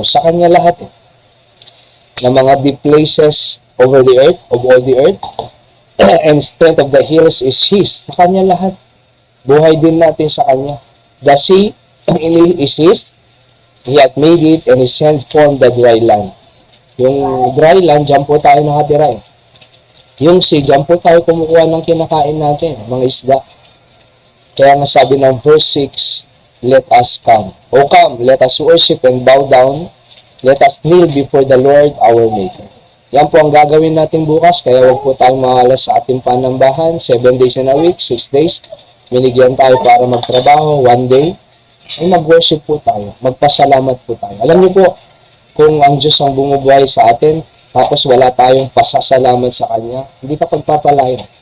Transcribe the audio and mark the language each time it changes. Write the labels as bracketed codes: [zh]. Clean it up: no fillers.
[tl] Sa Kanya lahat ng mga [en] deep places over the earth, of all the earth, and strength of the hills is His. [tl] Sa Kanya lahat. Buhay din natin sa Kanya. [en] The sea is His. He hath made it, and His hand formed the dry land. [tl] Yung dry land, dyan po tayo nakatira eh. Yung sea, dyan po tayo kumukuha ng kinakain natin, mga isda. Kaya nga sabi ng verse 6, [en] let us come. O come, let us worship and bow down. Let us kneel before the Lord our Maker. [tl] Yan po ang gagawin natin bukas, kaya huwag po tayong maalas sa ating panambahan. [en] 7 days in a week, 6 days. [tl] Binigyan tayo para magtrabaho, [en] 1 day. [tl] Ay mag-worship po tayo, magpasalamat po tayo. Alam niyo po, kung ang Diyos ang bumubuhay sa atin, tapos wala tayong pasasalamat sa Kanya, hindi ka pagpapalain.